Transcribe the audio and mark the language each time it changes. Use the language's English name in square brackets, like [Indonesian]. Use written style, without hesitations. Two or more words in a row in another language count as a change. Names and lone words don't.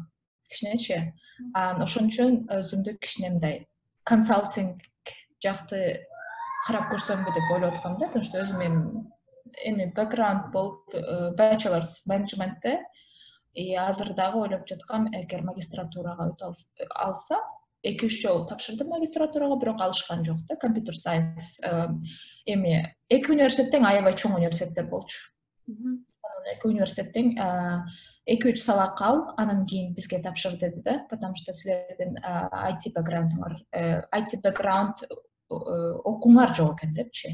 [Kyrgyz] Кичинечи. Ошон үчүн өзүмдү кичине мындай консалтинг жакты карап көрсөмбү деп ойлоп аткам да, [Russian] потому что [Kyrgyz] өзүм эми background болуп [English] bachelor's management'те [Kyrgyz] и азыр дагы ойлоп жаткам, эгер магистратурага өтө алсам, 2-3 жолу тапшырдым магистратурага, бирок алышкан жок да, [English] computer science. [Kyrgyz] Эми эки университеттен аябай чоң университеттер болчу. Эки университеттен 2-3 сабак ал, анан кийин бизге тапшыр деди да, [Russian] потому что [Kyrgyz] силердин [English] IT background [Kyrgyz] окуңар жок экен депчи.